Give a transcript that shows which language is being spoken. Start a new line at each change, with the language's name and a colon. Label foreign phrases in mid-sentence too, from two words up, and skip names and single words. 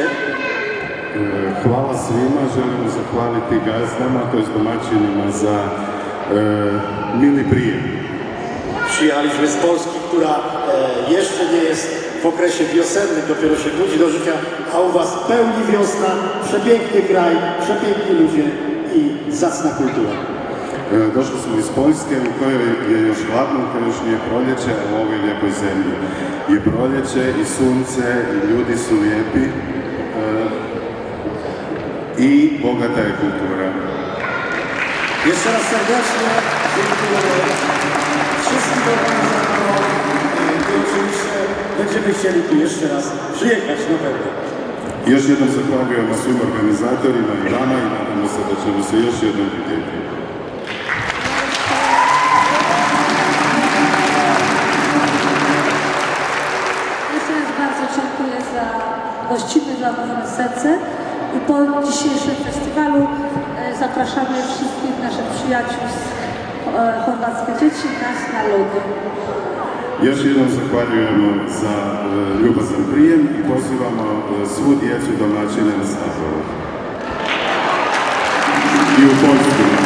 Croatian: Hvala svima, želimo zahvaliti gazdama, to jest domaćinima za mili prijem.
Polish: Przyjechaliśmy z Polski, która jeszcze nie jest w okresie wiosennym, dopiero się budzi do życia, a u was pełni wiosna, przepiękny kraj, przepiękni ludzie i zacna kultura.
Croatian: Došli smo iz Poljske u kojoj je još hladno, u kojoj još nije proljeće, a u ovoj lijepoj zemlji je proljeće i sunce i ljudi su lijepi i bogata je kultura.
Polish: Jeszcze raz serdecznie dziękujemy wszystkim organizatorom i oczywiście będziemy chcieli tu jeszcze raz przyjechać na pewno.
Croatian: Još jednom zahvaljujemo svim organizatorima i vama i nadamo se da ćemo se još jednom vidjeti.
Polish: Jeszcze raz bardzo dziękuję za gościnne, zaproszone serce i po dzisiejszym festiwalu zapraszamy wszystkich naszych przyjaciół z Chorwackie Dzieci na lody.
Croatian: Još jednom zahvaljujemo za ljubazan prijem i pozivamo svu djecu domaćine na slavu. I u Poljsku.